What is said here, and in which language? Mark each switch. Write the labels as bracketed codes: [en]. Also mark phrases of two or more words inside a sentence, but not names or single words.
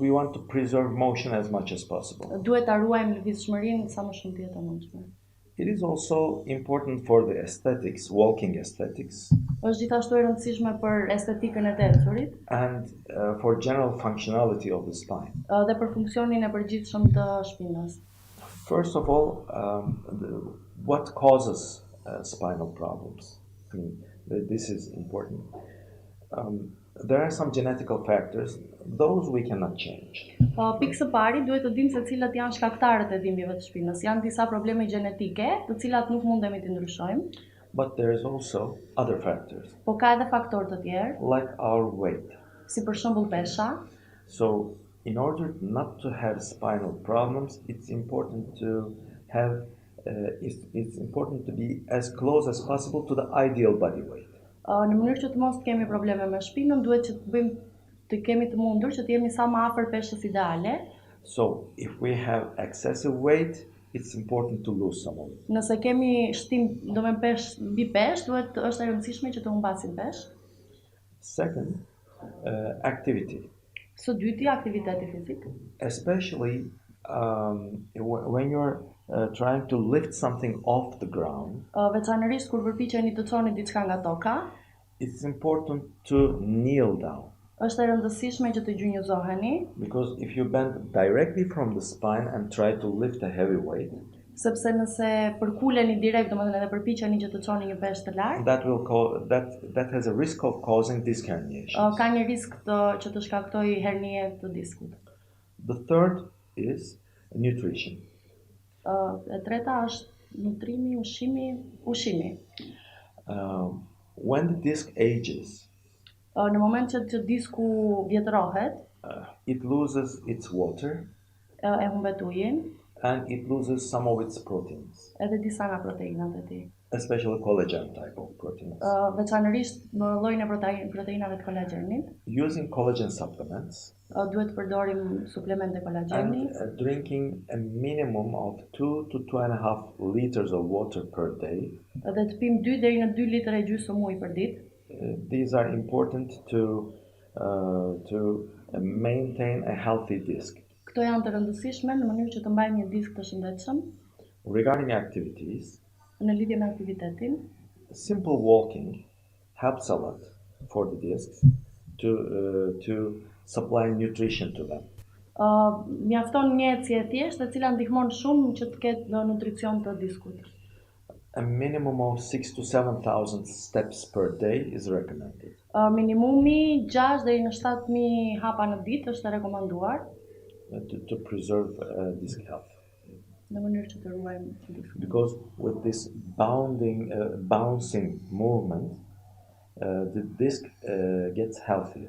[en] we want to preserve motion as much as possible. [sq] duhet ta ruajmë lëvizshmërinë sa më shumë të jetë e mundshme. [en] It is also important for the aesthetics, walking aesthetics, [sq] Është gjithashtu e rëndësishme për estetikën e të ecërit [en] and for general functionality of the spine. [sq] dhe për funksionin e përgjithshëm të shpinës. [en] First of all, what causes spinal problems? I mean, this is important. There are some genetical factors, those we cannot change. [sq] Pikë së pari duhet të dimë se cilat janë shkaktarët e dhimbjeve të shpinës. Janë disa probleme gjenetike, të cilat nuk mundemi të ndryshojmë, [en] But there is also other factors, [sq] po ka edhe faktorë të tjerë, [en] like our weight. [sq] si për shembull pesha. [en] So, in order not to have spinal problems, it's important to have, it's important to be as close as possible to the ideal body weight. [sq] Në mënyrë që të mos kemi probleme me shpinën, duhet që të kemi të mundur që të jemi sa më afër peshës ideale. [en] So, if we have excessive weight, it's important to lose some of it. [sq] Nëse kemi shtim, do me peshë mbi peshë, është e rëndësishme që të humbasim peshë. [en] Second, activity, [sq] Së dyti, aktiviteti fizik. [en] especially when you're trying to lift something off the ground. [sq] Veçanërisht kur përpiqeni të çoni diçka nga toka, [en] It's important to kneel down, [sq] është e rëndësishme që të gjunjëzoheni, [en] because if you bend directly from the spine and try to lift a heavy weight, [sq] sepse nëse përkuleni direkt, domethënë edhe përpiqeni që të çoni një peshë të lartë, [en] that has a risk of causing disc herniations. [sq] ka një risk që të shkaktojë hernie të diskut. [en] The third is nutrition. [sq] E treta është nutrimi, ushqimi. [en] When the disc ages, [sq] Në moment që disku vjetërohet, [en] it loses its water [sq] e humbet ujin, [en] and it loses some of its proteins, [sq] edhe disa nga proteinat e tij. [en] especially collagen type of proteins. [sq] Veçanërisht në llojin e proteinave të kolagjenit, [en] Using collagen supplements [sq] duhet të përdorim suplemente kolagjeni [en] and drinking a minimum of 2 to 2.5 liters of water per day. [sq] dhe të pim 2 deri në 2 litër e gjysmë ujë për ditë. [en] These are important to maintain a healthy disc. [sq] Këto janë të rëndësishme në mënyrë që të mbajmë një disk të shëndetshëm [en] Regarding activities, [sq] në lidhje me aktivitetin. [en] simple walking helps a lot for the discs to supply nutrition to them. [sq] Mjafton një ecje e thjeshtë e cila ndihmon shumë që të ketë nutricion të diskut. [en] A minimum of 6,000 to 7,000 steps per day is recommended. [sq] Minimumi 6 deri në 7.000 hapa në ditë është e rekomanduar [en] To preserve disc health. [sq] në mënyrë që të ruajmë diskutin. [en] Because with this bouncing movement, the disc gets healthier.